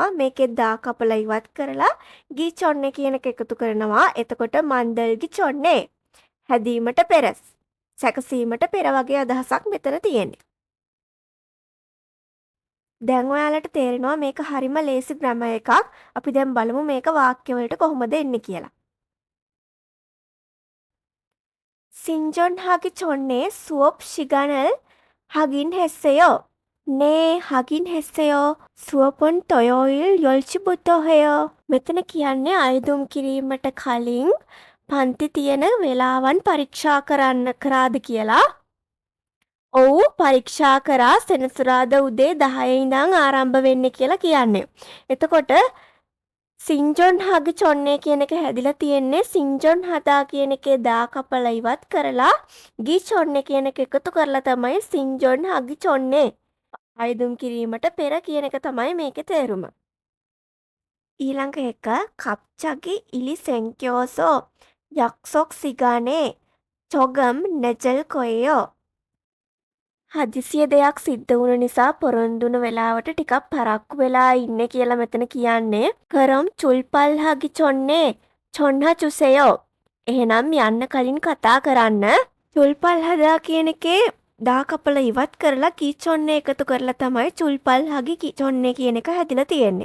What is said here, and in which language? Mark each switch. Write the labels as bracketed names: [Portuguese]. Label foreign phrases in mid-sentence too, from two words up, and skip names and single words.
[Sinhala] මේකෙත් දා කපලා ඉවත් කරලා [Korean] 기 전에 [Sinhala] කියන එක එකතු කරනවා. [Korean] එතකොට 만들기 전에. [Sinhala] හැදීමට පෙර, සැකසීමට පෙර වගේ අදහසක් මෙතන තියෙන්නේ. දැන් ඔයාලට තේරෙනවා මේක හරිම ලේසි ග්‍රැමර් එකක්. අපි දැන් බලමු මේක වාක්‍යවලට කොහොමද එන්නේ කියලා. [Korean] 신전 하기 전에 수업 시간을 하긴 했어요. 네, 하긴 했어요. 수업은 토요일 10시부터 해요. [Sinhala] මෙතන කියන්නේ අයදුම් කිරීමට කලින් පන්ති තියෙන වෙලාවන් පරීක්ෂා කරාද කියලා. ඔව්, පරීක්ෂා කරා. සෙනසුරාදා උදේ 10 ඉඳන් ආරම්භ වෙන්නේ කියලා කියන්නේ. එතකොට [Korean] 신청하기 전에 [Sinhala] කියන එක හැදිලා තියෙන්නේ [Korean] 신청하다 [Sinhala] කියන එකේ දා කපලා ඉවත් කරලා [Korean] 기 전에 [Sinhala] කියන එක එකතු කරලා තමයි [Korean] 신청하기 전에. [Sinhala] ආයදුම් කිරීමට පෙර කියන එක තමයි මේකේ තේරුම. ඊළඟ එක [Korean] 갑자기 일이 생겨서 약속 시간에 조금 늦을 거예요. [Sinhala] හදිසිය දෙයක් සිද්ධ වුණ නිසා පොරොන්දුන වෙලාවට ටිකක් පරක්කු වෙලා ඉන්න කියලා මෙතන කියන්නේ. [Korean] 그럼 출발하기 전에 전화 주세요. [Sinhala] එහෙනම් යන්න කලින් කතා කරන්න. චුල්පල්හදා කියන එකේ දා කපලා ඉවත් කරලා [Korean] 기 전에 [Sinhala] එකතු කරලා තමයි [Korean] 출발하기 전에 [Sinhala] කියන එක හැදිලා තියෙන්නේ.